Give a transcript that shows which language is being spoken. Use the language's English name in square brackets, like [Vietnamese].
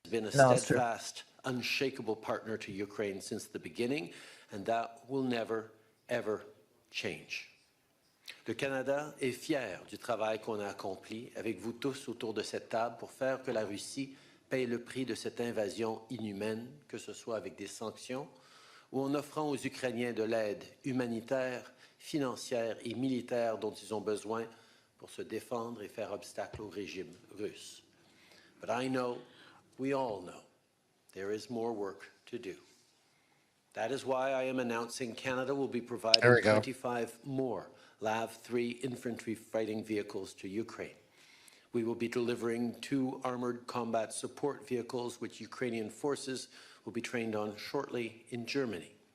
[English] Been a steadfast, unshakable partner to Ukraine since the beginning, and that will never, ever change. [French] Le Canada est fier du travail qu'on a accompli avec vous tous autour de cette table pour faire que la Russie paye le prix de cette invasion inhumaine, que ce soit avec des sanctions ou en offrant aux Ukrainiens de l'aide humanitaire, financière et militaire dont ils ont besoin pour se défendre et faire obstacle au régime russe. [English] But I know, we all know, there is more work to do. That is why I am announcing Canada will be providing 25 more LAV-3 infantry fighting vehicles to Ukraine. We will be delivering 2 armored combat support vehicles, which Ukrainian forces will be trained on shortly in Germany.